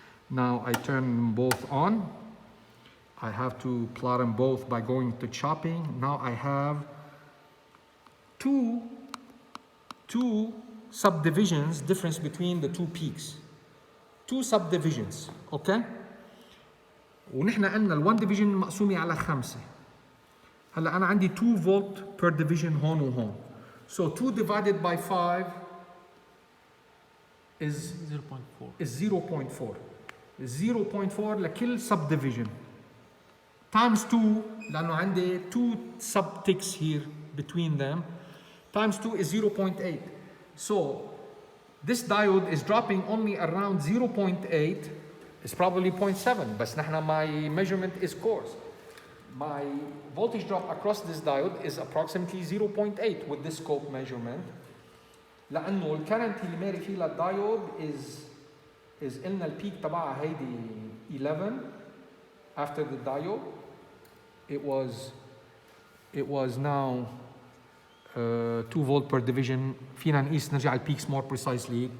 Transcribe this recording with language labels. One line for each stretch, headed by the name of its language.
English: Now I turn them both on. I have to plot them both by going to chopping. Now I have two subdivisions, difference between the two peaks. Two subdivisions, okay?
Arabic: ونحن قلنا ال1 division مقسومة على 5. هلا أنا عندي 2 volt per division هون وهون.
English: So 2 divided by 5 is 0.4. is 0.4. 0.4
Arabic: لكل
English: subdivision. Times 2
Arabic: لأنه عندي
English: 2 subticks here between them. Times 2 is 0.8. So this diode is dropping only around 0.8. It's probably 0.7.
Arabic: بس نحن
English: my measurement is coarse. My voltage drop across this diode is approximately 0.8 with this scope measurement.
Arabic: لأنه الكرنت اللي ماري فيه للدايود is قلنا البيك تبعها هيدي 11
English: after the diode. It was now 2 volt per division.
Arabic: فينا نقيس نرجع البيكس
English: more precisely.